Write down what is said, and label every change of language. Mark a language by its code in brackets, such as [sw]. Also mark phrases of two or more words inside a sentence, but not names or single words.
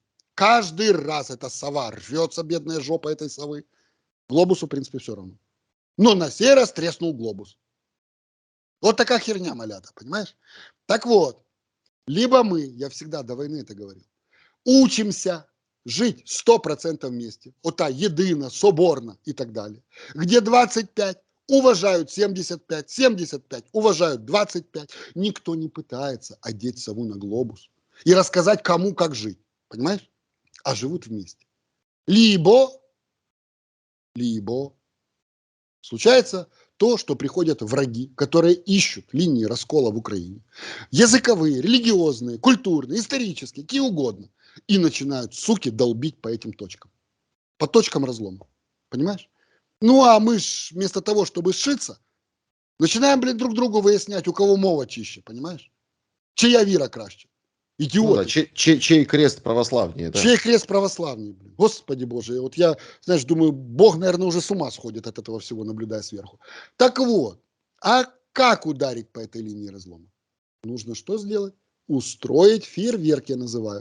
[ru] Каждый раз эта сова рвется, бедная жопа этой совы. Глобусу, в принципе, все равно. Но на сей раз треснул глобус. Вот такая херня, малята, понимаешь? Так вот, либо мы, я всегда до войны это говорил, учимся жить 100% вместе, [uk] ота єдина, соборна [ru] и так далее, где 25 уважают 75, 75 уважают 25. Никто не пытается одеть сову на глобус и рассказать, кому как жить, понимаешь? А живут вместе. Либо случается то, что приходят враги, которые ищут линии раскола в Украине. Языковые, религиозные, культурные, исторические, какие угодно. И начинают, суки, долбить по этим точкам. По точкам разлома. Понимаешь? Ну, а мы ж вместо того, чтобы сшиться, начинаем, блин, друг другу выяснять, у кого мова чище, понимаешь? [uk] Чья віра краще. [ru] Идиоты. Ну да, чей крест православнее, да. Чей крест православнее, блин. Господи Боже. Вот я, знаешь, думаю, Бог, наверное, уже с ума сходит от этого всего, наблюдая сверху. Так вот, а как ударить по этой линии разлома? Нужно что сделать? Устроить фейерверк, я называю.